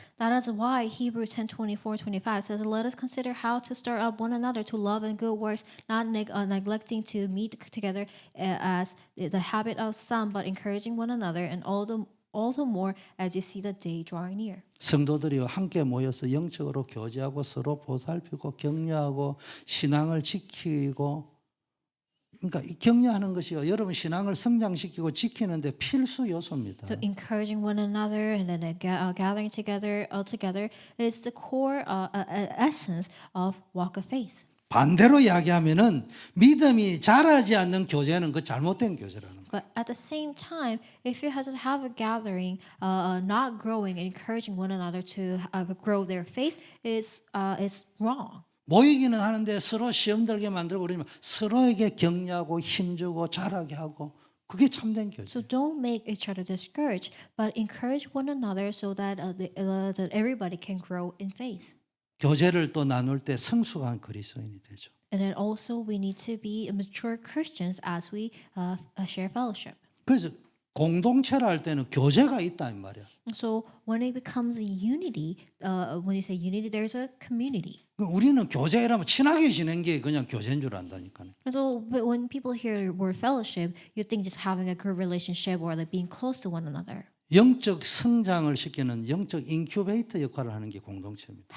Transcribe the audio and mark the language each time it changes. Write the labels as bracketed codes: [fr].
[en] That is why Hebrews 10:24-25 says, "Let us consider how to stir up one another to love and good works, not neglecting to meet together as the habit of some, but encouraging one another, and all the more as you see the day drawing near." [ko] 성도들이 함께 모여서 영적으로 교제하고 서로 보살피고 격려하고 신앙을 지키고 그러니까 이 격려하는 것이요. 여러분 신앙을 성장시키고 지키는데 필수 요소입니다. [en] So encouraging one another and then gathering together all together is the core essence of walk of faith. [ko] 반대로 이야기하면은 믿음이 자라지 않는 교제는 그 잘못된 교제라는 거예요. [en] But at the same time, if you have a gathering, not growing and encouraging one another to grow their faith, it's wrong. [ko] 모이기는 하는데 서로 시험 들게 만들고 그러면 서로에게 격려하고 힘주고 자라게 하고 그게 참된 교제. [en] So don't make each other discouraged, but encourage one another so that that everybody can grow in faith. [ko] 교제를 또 나눌 때 성숙한 그리스도인이 되죠. [en] And then also we need to be mature Christians as we share fellowship. [ko] 그래서 공동체를 할 때는 교제가 있다 이 말이야. [en] So when it becomes a unity, when you say unity, there's a community. [ko] 우리는 교제라면 친하게 지낸 게 그냥 교제인 줄 안다니까요. [en] And so but when people hear the word fellowship, you think just having a good relationship or like being close to one another. [ko] 영적 성장을 시키는 영적 인큐베이터 역할을 하는 게 공동체입니다.